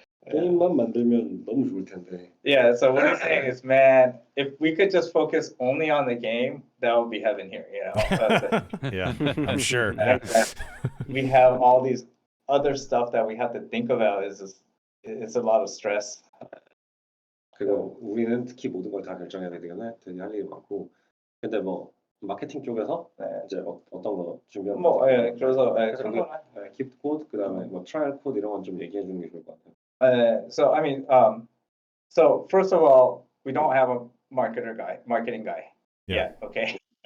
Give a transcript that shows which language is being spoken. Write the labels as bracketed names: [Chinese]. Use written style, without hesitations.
[Korean] 게임만 만들면 너무 좋을 텐데. [English] Yeah, so what he's saying is, man, if we could just focus only on the game, that would be heaven here, you know? Yeah, I'm sure. We have all these other stuff that we have to think about. It's a lot of stress. [Korean] 그리고 우리는 특히 모든 걸 다 결정해야 되기 때문에 되게 할 일이 많고. 근데 뭐 마케팅 쪽에서 이제 어떤 거 준비하는 뭐, 예, 그래서 킵 코드 그다음에 뭐 트라이얼 코드 이런 건 좀 얘기해 주는 게 좋을 것 같아요. [English] So I mean, so first of all, we don't have a marketing guy yet. Okay.